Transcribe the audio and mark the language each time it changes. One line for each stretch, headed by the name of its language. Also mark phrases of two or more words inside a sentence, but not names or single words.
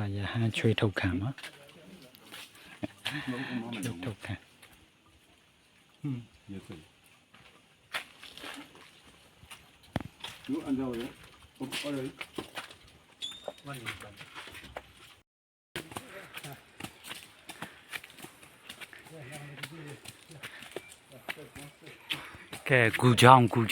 Burmese: ချွေးထုတ်ခံပါချွေးထုတ်ခံ
English: Yes, sir. You under there? All right.
Burmese: ကဲကူချောင်း